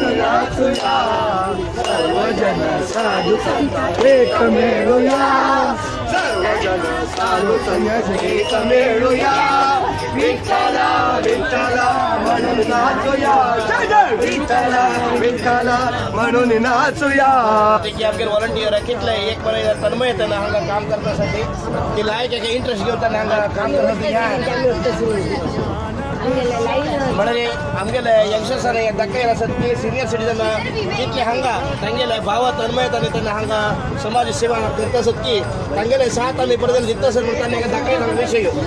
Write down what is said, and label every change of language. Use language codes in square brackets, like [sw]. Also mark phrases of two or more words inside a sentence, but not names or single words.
[mr] नाचूया सर्वजन साधू संत एक मिळूया सर्वजन साधू संत एक मिळूया विठ्ठला विठ्ठला म्हणून नाचूया विठ्ठला विठ्ठला म्हणून नाचूया [kok] की आमगे व्हॉलंटियर कितले एक बरे तन्मय येताना हांगा काम करण्यासाठी की लायक एक इंटरेस्ट घेताना हांगा काम करण्यासाठी म्हणजे आमगेले यंगस्टर्सांनी दाखयला आसत की [en] senior citizen [kok] कितले हांगा तांगेले भाव तन्मय येताना त्यांना हांगा समाज सेवा करता आसत की तांगेले साथ आमी पर्यंत दिता आसत म्हणून तांणी दाखयला विषय